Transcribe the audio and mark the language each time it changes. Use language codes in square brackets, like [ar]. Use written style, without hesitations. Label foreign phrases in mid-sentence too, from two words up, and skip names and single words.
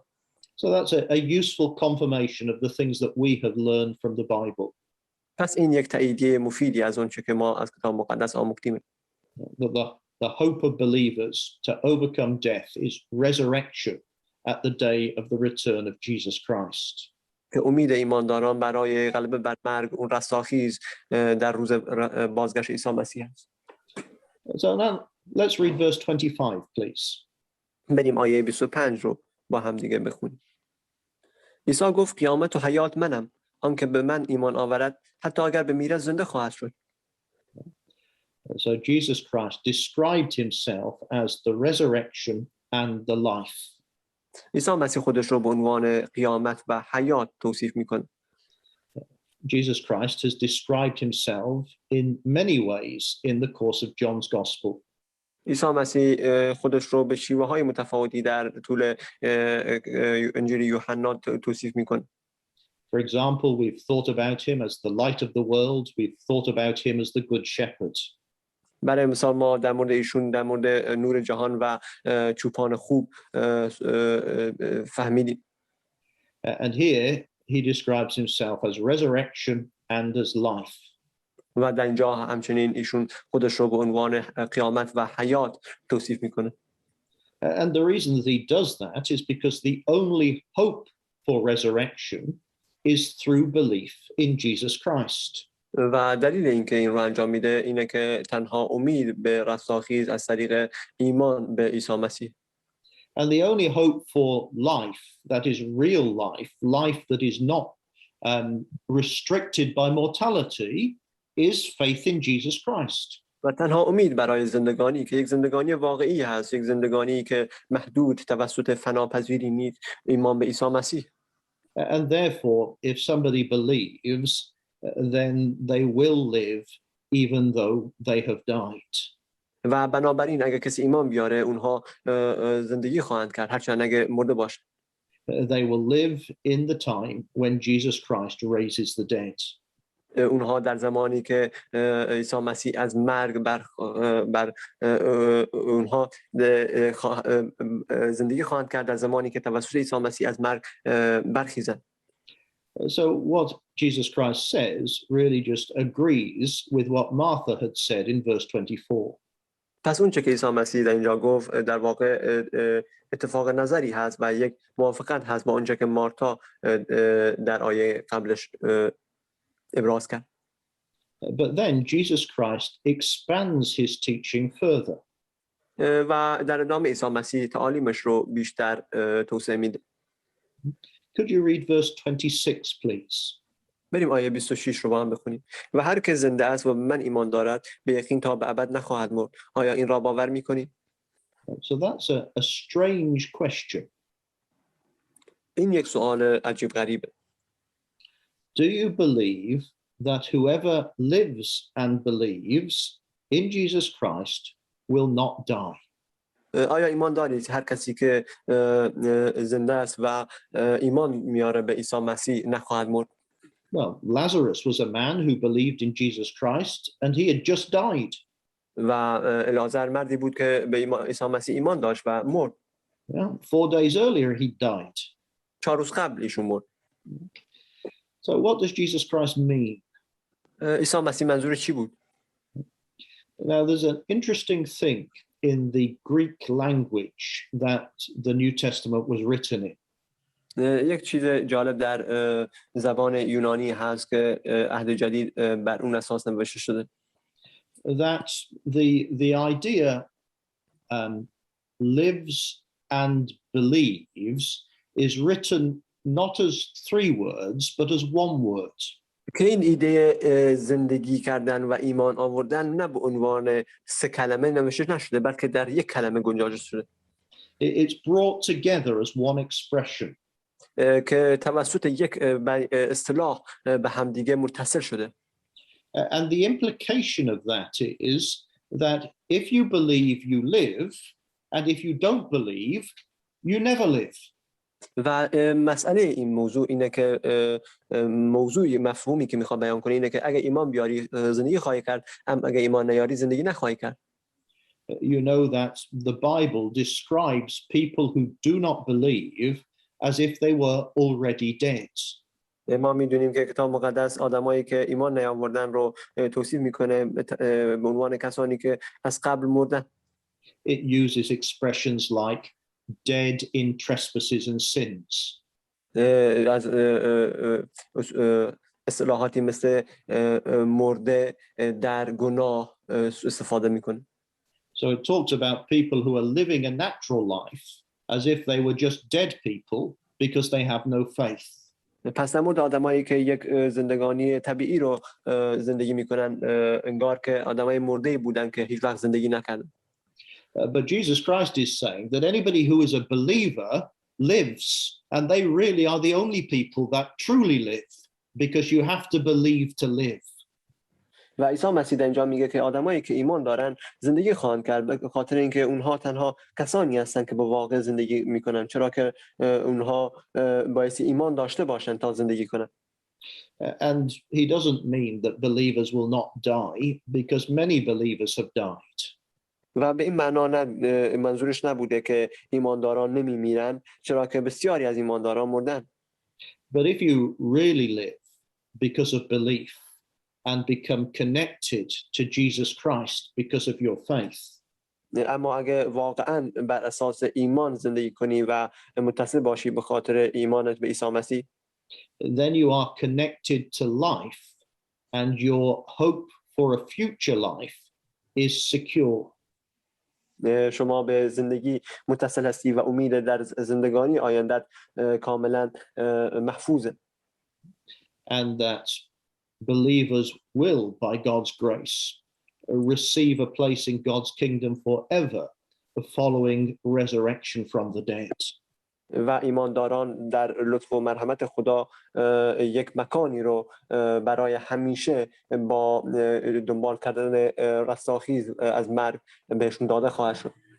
[en] So that's a useful confirmation of the things that we have learned from the Bible. [fa] پس این یک تاییدیه مفیدی از اون چه که ما از کتاب مقدس آموختیم. [en] The hope of believers to overcome death is resurrection at the day of the return of Jesus Christ. [fa] که امید ایمانداران برای غلبه بر مرگ اون رستاخیز در روز بازگشت عیسی مسیح است. [en] So now let's read verse 25, please. [fa] بریم آیه 25 رو با هم دیگه بخونیم. عیسی گفت قیامت و حیات منم، آنکه به من ایمان آورد حتی اگر بمیرد زنده خواهد شد. [en] So Jesus Christ described himself as the resurrection and the life. [fa] عیسی مسیح خودش رو به عنوان قیامت و حیات توصیف میکنه. [en] Jesus Christ has described himself in many ways in the course of John's Gospel. [fa] عیسی مسیح خودش رو به شیوه‌های متفاوتی در طول انجیل یوحنا توصیف میکنه. [en] For example, we've thought about him as the light of the world. We've thought about him as the good shepherd. [fa] برای مثال ما در مورد ایشون در مورد نور جهان و چوپان خوب فهمیدیم. [en] And here he describes himself as resurrection and as life. [fa] و در اینجا همچنین ایشون خودش رو به عنوان قیامت و حیات توصیف میکنه. [en] And the reason that he does that is because the only hope for resurrection is through belief in Jesus Christ. [fa] و دلیل اینکه این رو انجام میده اینه که تنها امید به رستاخیز از طریق ایمان به عیسی مسیح. [en] And the only hope for life that is real life, life that is not restricted by mortality, is faith in Jesus Christ. [fa] و تنها امید برای زندگانی که یک زندگانی واقعی هست، یک زندگانی که محدود توسط فناپذیری نیست، ایمان به عیسی مسیح. [en] And therefore, if somebody believes, then they will live even though they have died. [fa] و بنابراین اگر کسی ایمان بیاره اونها زندگی خواهند کرد هرچند اگر مرده باشه. [en] They will live in the time when Jesus Christ raises the dead. [fa] اونها در زمانی که عیسی مسیح از مرگ بر اونها زندگی خواهند کرد در زمانی که توسط عیسی مسیح از مرگ برخیزند. [en] So what Jesus Christ says really just agrees with what Martha had said in verse 24. [fa] پس اون چه که عیسی مسیح در اینجا گفت در واقع اتفاق نظری هست و یک موافقت هست با اونچه که مارتا در آیه قبلش ابراز کرد. [en] But then Jesus Christ expands his teaching further. [fa] و در ادامه عیسی مسیح تعالیمش رو بیشتر توسعه میده. [en] Could you read verse 26 please? [fa] بریم آیه 26 رو با هم بخونیم. و هر که زنده است و به من ایمان دارد به یقین تا به ابد نخواهد مرد. آیا این را باور می‌کنید؟ [en] So that's a strange question. [fa] این یک سوال عجیب غریبه. [en] Do you believe that whoever lives and believes in Jesus Christ will not die? [fa] آیا ایمان دارید هر کسی که زنده است و ایمان میاره به عیسی مسیح نخواهد مرد؟ [en] Well, Lazarus was a man who believed in Jesus Christ and he had just died. [fa] و لازر مردی بود که به عیسی مسیح ایمان داشت و مرد. [en] 4 days earlier he died. [fa] 4 روز قبل ایشون مرد. [en] So what does Jesus Christ mean? [fa] عیسی مسیح منظور چی بود؟ [en] Now there's an interesting thing in the Greek language that the New Testament was written in. [fa] یک چیز جالب در زبان یونانی هست که عهد جدید بر اون اساس نوشته شده. [en] That the idea lives and believes is written not as 3 words but as 1 word. [fa] که این ایده زندگی کردن و ایمان آوردن نه به عنوان 3 کلمه نوشته نشده بلکه در یک کلمه گنجانده شده. [en] It's brought together as one expression. [fa] که توسط یک اصطلاح به همدیگه متصل شده. [en] And the implication of that is that if you believe you live and if you don't believe you never live. [fa] و مسئله این موضوع اینه که موضوع مفهومی که میخواد بیان کنه اینه که اگه ایمان بیاری زندگی خواهی کرد اما اگه ایمان نیاری زندگی نخواهی کرد. [en] You know that the Bible describes people who do not believe as if they were already dead. [fa] ما میدونیم که کتاب مقدس آدمایی که ایمان نیاوردن رو توصیف میکنه به عنوان کسانی که از قبل مردن. [en] It uses expressions like dead in trespasses and sins. [fa] از اصطلاحاتی مثل مرده در گناه استفاده میکنه. [en] So it talks about people who are living a natural life as if they were just dead people because they have no faith. [fa] پس در مورد آدمایی که یک زندگانی طبیعی رو زندگی میکنن انگار که آدمای مرده بودن که هیچ وقت زندگی نکردن. [en] But Jesus Christ is saying that anybody who is a believer lives, and they really are the only people that truly live, because you have to believe to live. [fa] و عیسی مسیح در اینجا میگه که آدمایی که ایمان دارن زندگی خواهند کرد به خاطر اینکه اونها تنها کسانی هستند که با واقع زندگی میکنن، چرا که اونها باعث ایمان داشته باشن تا زندگی کنن. [en] And he doesn't mean that believers will not die, because many believers have died. [fa] و به این معنا منظورش نبوده که ایمانداران نمیمیرن، چرا که بسیاری از ایمانداران مردن. [en] But if you really live because of belief and become connected to Jesus Christ because of your faith, [fa] اما اگه واقعا بر اساس ایمان زندگی کنی و متصل باشی به خاطر ایمانت به عیسی مسیح، [en] then you are connected to life, and your hope for a future life is secure. [fa] شما به زندگی متصل هستی و امید در زندگانی آیندت کاملا محفوظه. [en] And that believers will, by God's grace, receive a place in God's kingdom forever, following resurrection from the dead. [fa] و ایمانداران در لطف و مرحمت خدا یک مکانی رو برای همیشه با دنبال کردن رستاخیز از مرگ بهشون داده خواهد شد.